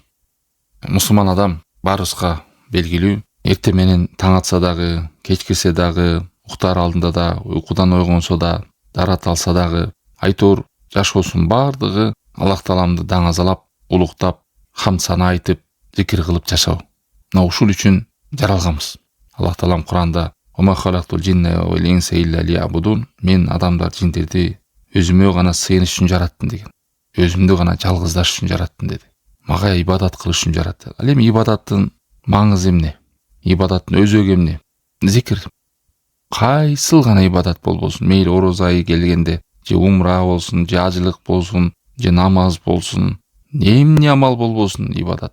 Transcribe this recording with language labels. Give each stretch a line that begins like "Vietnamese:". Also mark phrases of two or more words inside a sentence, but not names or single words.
Kyrgyz: Мусулман адам барыбызга белгилүү, эртең менен таң атса дагы, кечкирсе дагы, уктар алдында да, уйкудан ойгонсо да, дарат алса дагы, айтор жашоосунун бардыгы Аллах таламды даңазалап, улуктап, хамд сана айтып, зикир кылып жашоо. Мына ушул үчүн жаралганбыз. Аллах таалам Куранда
Arabic: "وخلقت الجن والإنس إلا ليعبدون"
Kyrgyz: мен адамдар жиндерди өзүмө гана сыйыныш үчүн жараттым деген. Өзүмдү гана жалгыздаш үчүн жараттым деди. Мага ибадат кылыш үчүн жаратты. Ал эми ибадаттын маңызы эмне? Ибадаттын өзөгү эмне? Зикир. Кайсыл гана ибадат болбосун, мейли ороз айы келгенде, же умра болсун, же ажылык болсун, же намаз болсун, эмне амал болбосун ибадат.